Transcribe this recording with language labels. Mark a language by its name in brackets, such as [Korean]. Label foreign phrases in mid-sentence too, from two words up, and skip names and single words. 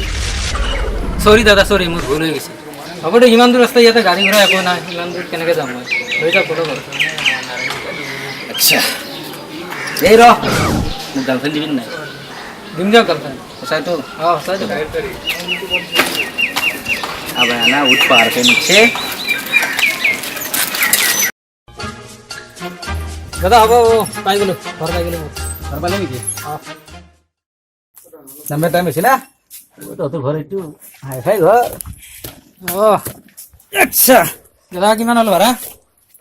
[Assamese] চৰি দাদা চৰি, মোৰ ভুল হৈ গৈছে। হ'ব দে, ইমান দূৰ ৰাস্তা ইয়াতে গাড়ী ঘোঁৰা একো নাই, ইমান দূৰ কেনেকৈ যাম মই? লৈ যাওক ক'লো বাৰু। আচ্ছা এই ৰ মোক গাৰ্লফ্ৰেণ্ড দিবি নাই? দিম দিয়ক গাৰ্লফ্ৰেণ্ড। সঁচাইতো? সঁচাই দিম। [Hindi] अब है ना उठ पहाड़ के नीचे। [Assamese] দাদা হ'ব পাই গ'লো, ঘৰ পাই গ'লো। ঘৰ পালে নেকি? নাম্বাৰ টাইম হৈছে না? তোৰ ঘৰ এইটো [English] hi-fi [Assamese] ঘৰ। অঁ আচ্ছা দাদা কিমান হ'ল ভাড়া?